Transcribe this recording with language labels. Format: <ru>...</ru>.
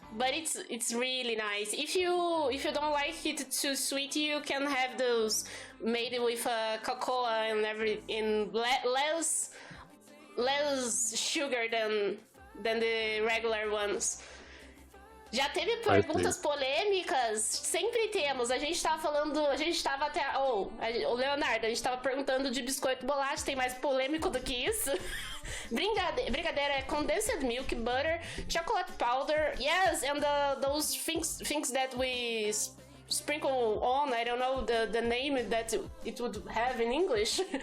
<en>But it's really nice. If you don't like it too sweet, you can have those made with cocoa and less sugar than the regular ones.</en> <pt>Já teve perguntas polêmicas? Sempre temos. A gente tava até... o Leonardo, a gente tava perguntando de biscoito bolacha, tem mais polêmico do que isso?</pt> <en>Brigadeiro é condensed milk, butter, chocolate powder, yes, and those things that we sprinkle on, I don't know the name that it would have in English.</en>